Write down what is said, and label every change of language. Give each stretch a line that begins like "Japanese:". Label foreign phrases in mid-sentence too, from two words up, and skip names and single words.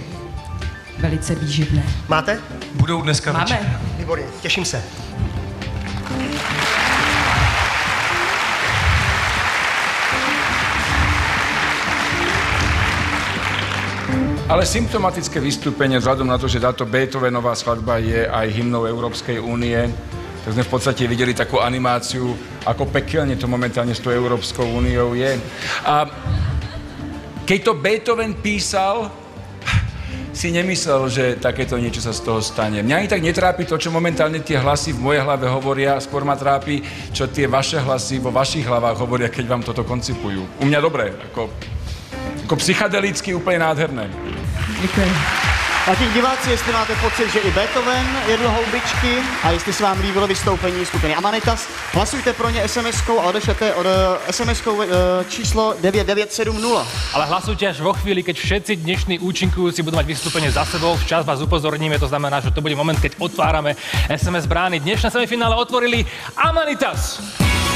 Czech: Velice výživné. Máte? Budou dneska večer. Máme. Výborně, těším se.
Slovak: Ale symptomatické vystúpenie vzhľadom na to, že táto Beethovenová skladba je aj hymnou Európskej únie, tak sme v podstate videli takú animáciu, ako pekelne to momentálne s tou Európskou úniou je. A keď to Beethoven písal, si nemyslel, že takéto niečo sa z toho stane. Mňa ani tak netrápi to, čo momentálne tie hlasy v mojej hlave hovoria, skôr ma trápi, čo tie vaše hlasy vo vašich hlavách hovoria, keď vám toto koncipujú. U mňa dobre, ako psychedelicky
Czech: úplně nádherné. Děkuji. A těch diváci, jestli máte pocit, že i Beethoven jedl houbičky a jestli se vám líbilo vystoupení skupiny Amanitas, hlasujte pro ně SMS-kou a odešlete od SMS-kou číslo 9970.
Slovak: Ale hlasujte až vo chvíli, keď všetci dnešní účinkujúci budú mať vystúpenie za sebou. Včas vás upozorníme, to znamená, že to bude moment, keď otvárame SMS brány. Dnešné semifinále otvorili Amanitas.